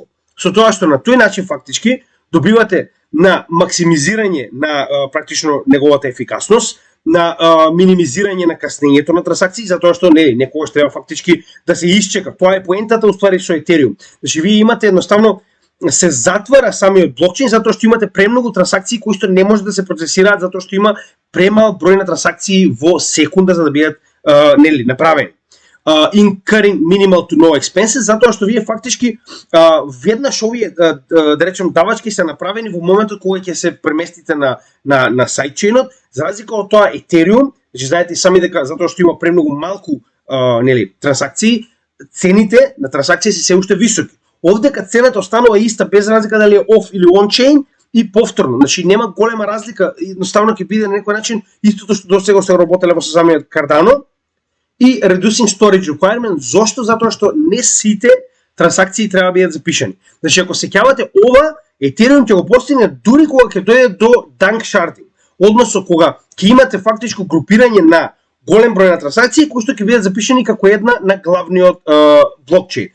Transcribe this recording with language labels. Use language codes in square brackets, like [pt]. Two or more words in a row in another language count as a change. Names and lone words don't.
[mk] Со тоа што на тој начин фактички добивате на максимизирање на практично неговата ефикасност, на минимизирање на каснењето на трансакции, затоа што некогаш треба фактички да се исчека. Тоа е поентата уствари со Ethereum. Значи вие имате едноставно се затвара самиот блокчейн затоа што имате премногу трансакции кои што не може да се процесираат затоа што има премал број на трансакции во секунда за да бидат направени. [en] Incurring minimal to no expenses, [mk] затоа што вие фактички веднаш овие да речем давачки се направени во моментот кога ќе се преместите на сайдчейнот, за разлика од тоа Ethereum, значи знаете сами дека затоа што има премногу малку трансакции, цените на трансакции се уште високи. Овдека цената останува иста без разлика дали е off или [en] on chain [mk] и повторно, значи нема голема разлика, едноставно ќе биде на некој начин истото што досега се работеле во самиот Cardano. [en] И reducing storage requirement, [mk] зошто? Затоа што не сите трансакции треба да бидат запишани. Значи ако сеќавате ова, Ethereum ќе го постигне дури кога ќе дојде до [en] dank sharding, [mk] односно кога ќе имате фактичко групирање на голем број на трансакции кои што ќе бидат запишани како една на главниот блокчейн.